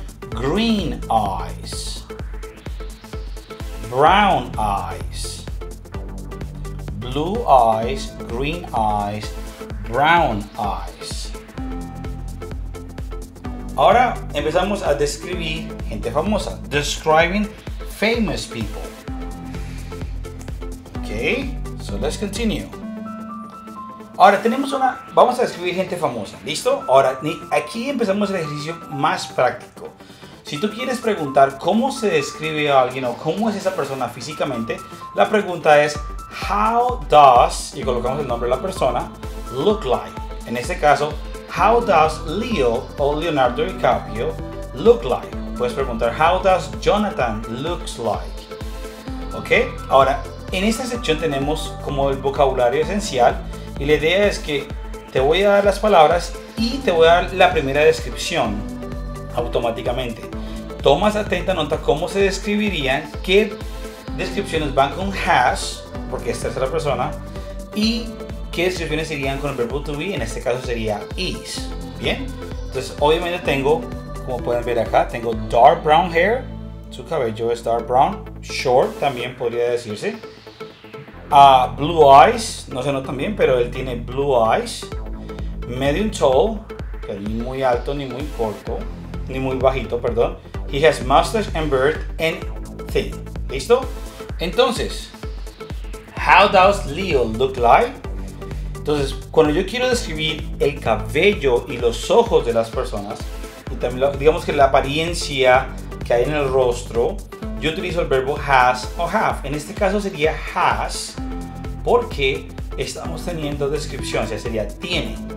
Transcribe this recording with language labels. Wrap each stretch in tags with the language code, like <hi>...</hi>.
<en>Green eyes. Brown eyes. Blue eyes, green eyes, brown eyes.</en> <es>Ahora empezamos a describir gente famosa.</es> <en>Describing famous people. Okay, so let's continue.</en> <es>Ahora vamos a describir gente famosa. ¿Listo? Ahora aquí empezamos el ejercicio más práctico. Si Si tú quieres preguntar cómo se describe a alguien o cómo es esa persona físicamente, la pregunta es</es> <en>how does,</en> <es>y colocamos el nombre de la persona,</es> <en>look like.</en> <es>En este caso,</es> <en>how does Leo o Leonardo DiCaprio look like.</en> <es>Puedes preguntar</es> <en>how does Jonathan looks like.</en> <es>¿Ok? Ahora, en esta sección tenemos como el vocabulario esencial y la idea es que te voy a dar las palabras y te voy a dar la primera descripción automáticamente. Tomas atenta nota cómo se describirían, qué descripciones van con has, porque es tercera persona, y qué descripciones irían con el verbo to be, en este caso sería is. Bien, entonces obviamente tengo, como pueden ver acá, tengo</es> <en>dark brown hair,</en> <es>su cabello es</es> <en>dark brown,</en> <es>short también podría decirse,</es> <en>blue eyes,</en> <es>no se notan bien, pero él tiene blue eyes,</es> <en>medium tall,</en> <es>que ni muy alto ni muy corto, ni muy bajito, perdón.</es> <en>He has mustache and beard and thin.</en> <es>¿Listo? Entonces,</es> <en>how does Leo look like?</en> <es>Entonces, cuando yo quiero describir el cabello y los ojos de las personas, y también digamos que la apariencia que hay en el rostro, yo utilizo el verbo has o have. En este caso sería has, porque estamos teniendo descripción, o sea, sería tiene.</es>